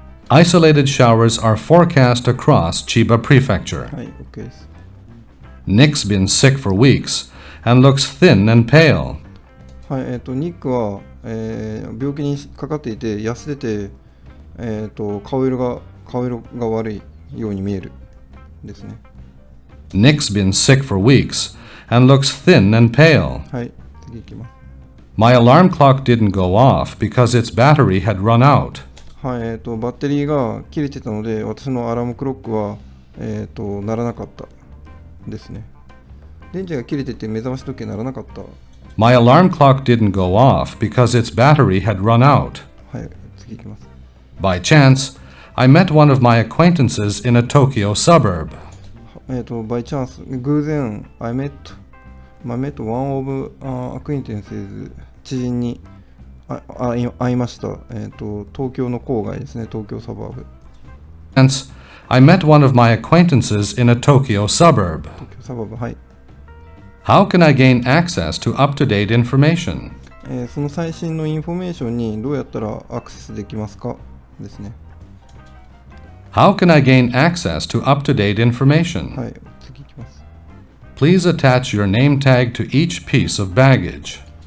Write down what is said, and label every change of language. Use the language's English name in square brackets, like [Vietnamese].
[English] Isolated showers are forecast across Chiba Prefecture. [Japanese] はい、OK です。 [English] Nick's been sick for weeks and looks thin and pale. [Japanese] はい、ニックは、病気にかかっていて痩せてて、顔色が悪いように見えるですね。 [English] Nick's been sick for weeks and looks thin and pale. [Japanese] はい、次いきます。 [English] My alarm clock didn't go off because its battery had run out. [Japanese] はい、バッテリーが切れてたので私のアラームクロックは、鳴らなかったですね。電池が切れてて目覚まし時計鳴らなかった。 [English] My alarm clock didn't go off because its battery had run out. [Japanese] はい、次いきます。 [English] By chance, I met one of my acquaintances in a Tokyo suburb. By chance 偶然 I met one of acquaintances [Japanese] 知人に会いました。東京の郊外ですね。東京サバーブ。 [English] Hence, I met one of my acquaintances in a Tokyo suburb. [Japanese] 東京サバーブ、はい。 [English] How can I gain access to up-to-date information? [Japanese] その最新のインフォメーションにどうやったらアクセスできますかですね。 [English] How can I gain access to up-to-date information? [Japanese] はい、次いきます。 [English] Please attach your name tag to each piece of baggage.